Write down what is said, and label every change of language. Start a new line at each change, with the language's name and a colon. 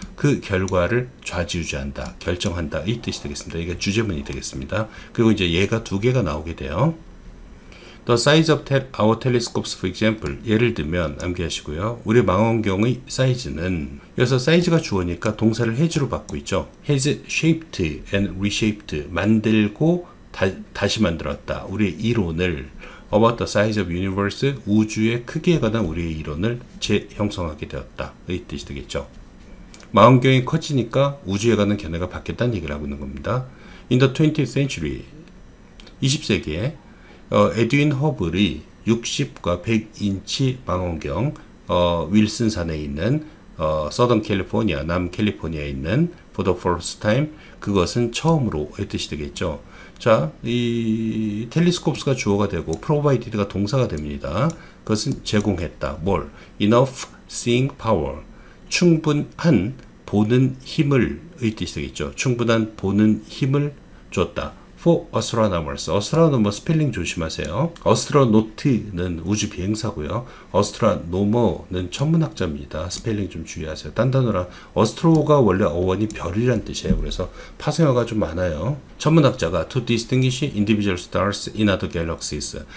Korean: 그 결과를 좌지우지한다, 결정한다 이 뜻이 되겠습니다. 이게 주제문이 되겠습니다. 그리고 이제 얘가 두 개가 나오게 돼요.
English: The size of our telescopes, for example.
Korean: 예를 들면 암기하시고요. 우리 망원경의 사이즈는, 여기서 사이즈가 주어니까 동사를 has로 받고 있죠.
English: has shaped and reshaped,
Korean: 만들고 다시 만들었다. 우리의 이론을
English: about the size of universe,
Korean: 우주의 크기에 관한 우리의 이론을 재형성하게 되었다. 이 뜻이 되겠죠. 망원경이 커지니까 우주에 관한 견해가 바뀌었다는 얘기를 하고 있는 겁니다.
English: In the 20th century,
Korean: 20세기에 에드윈 허블이 60과 100인치 망원경 윌슨산에 있는 서던 캘리포니아, 남캘리포니아에 있는
English: for the first time,
Korean: 그것은 처음으로 의 뜻이 되겠죠. 자, 이 텔레스콥스가 주어가 되고 provided가 동사가 됩니다. 그것은 제공했다. 뭘?
English: enough seeing power,
Korean: 충분한 보는 힘을 의 뜻이 되겠죠. 충분한 보는 힘을 줬다.
English: for astronomers.
Korean: astronomer 스펠링 조심하세요. astronaut는 우주 비행사고요. astronomer는 천문학자입니다. 스펠링 좀 주의하세요. 딴 단어랑 astro가 원래 어원이 별이란 뜻이에요. 그래서 파생어가 좀 많아요. 천문학자가
English: to distinguish individual stars in other galaxies.